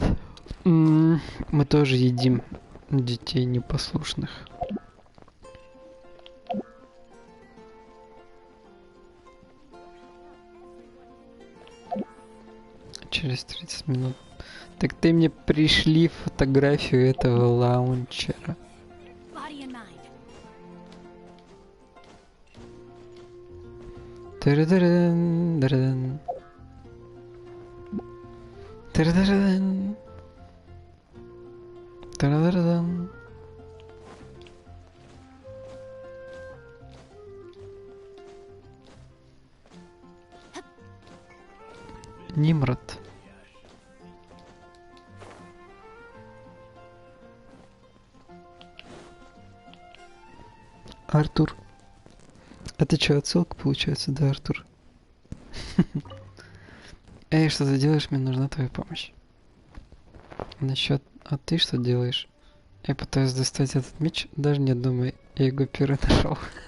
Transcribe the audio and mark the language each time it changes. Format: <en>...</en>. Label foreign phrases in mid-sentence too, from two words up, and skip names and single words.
<ru>Мы тоже едим детей непослушных. Через 30 минут. Так ты мне пришли фотографию этого лаунчера. Тарадаран, тарадан. Тарадаран. Тарадаран. Нимрод. Артур. Это что, отсылка получается, да, Артур? Эй, что ты делаешь? Мне нужна твоя помощь. Насчет... А ты что делаешь? Я пытаюсь достать этот меч, даже не думай, я его первый нашел.</ru>